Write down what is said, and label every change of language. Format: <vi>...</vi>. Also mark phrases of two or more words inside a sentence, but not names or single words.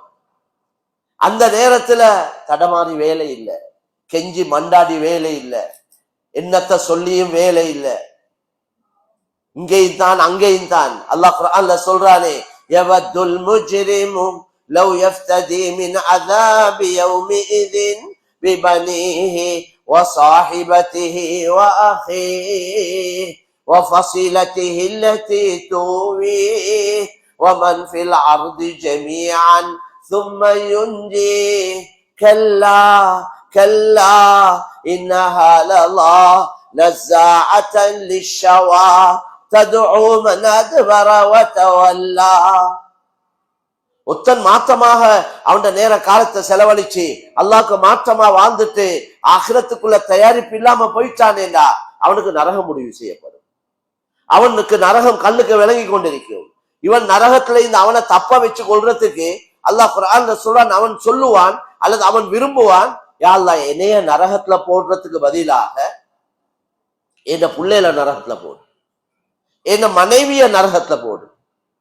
<ta>அந்த நேரத்துல தடமாறி வேலை இல்லை, கெஞ்சி மண்டாடி வேலை இல்லை, என்னத்த சொல்லியும் வேலை இல்லை, இங்கேயும் தான் அங்கேயும் தான். அல்லாஹ் குர்ஆன்ல சொல்றானே,</ta> <ar>يود المجرم لو يفتدي من عذاب يومئذ ببنيه وصاحبته وأخيه وفصيلته التي تؤويه ومن في الأرض جميعا ثم ينجيه كلا كلا إنها لظى نزاعة للشوى تدعو من أدبر وتولى.</ar> <ta>ஒத்தன் மாற்றமாக அவன் நேர காலத்தை செலவழிச்சு அல்லாஹ்க்கு மாற்றமா வாழ்ந்துட்டு ஆகிரத்துக்குள்ள தயாரிப்பு இல்லாம போயிட்டானேண்டா அவனுக்கு நரகம் முடிவு செய்யப்படும். அவனுக்கு நரகம் கண்ணுக்கு விளங்கி கொண்டிருக்கும். இவன் நரகத்துல இந்த அவனை தப்ப வச்சு கொள்றதுக்கு அல்லாஹ் குர்ஆன்ல சொல்றான், அவன் சொல்லுவான் அல்லது அவன் விரும்புவான், யா அல்லாஹ் என்னைய நரகத்துல போடுறதுக்கு பதிலாக என்ன பிள்ளையில நரகத்துல போடு, என்ன மனைவிய நரகத்துல போடு,</ta>